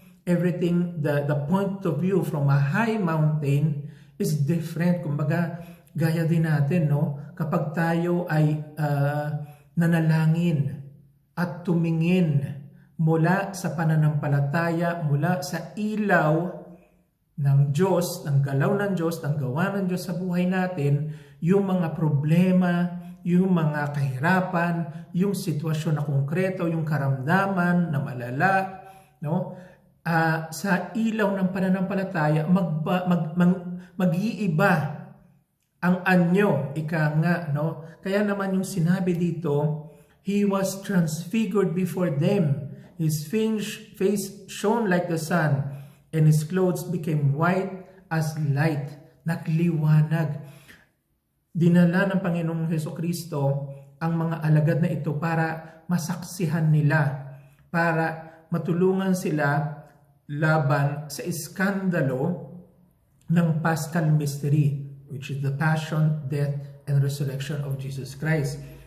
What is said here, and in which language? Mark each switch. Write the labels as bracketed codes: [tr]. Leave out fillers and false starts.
[en] Everything, the point of view from a high mountain is different. [tl] Kumbaga, gaya din natin, no? Kapag tayo ay nanalangin at tumingin mula sa pananampalataya, mula sa ilaw ng Diyos, ng galaw ng Diyos, ng gawa ng Diyos sa buhay natin, yung mga problema, yung mga kahirapan, yung sitwasyon na konkreto, yung karamdaman na malala, no? Sa ilaw ng pananampalataya, mag-iiba ang anyo, ika nga, no? Kaya naman yung sinabi dito, [en] He was transfigured before them. His face shone like the sun, and His clothes became white as light. [tl] Nagliwanag. Dinala ng Panginoong Jesucristo ang mga alagad na ito para masaksihan nila, para matulungan sila laban sa iskandalo ng Paschal Mystery, [en] which is the Passion, Death, and Resurrection of Jesus Christ.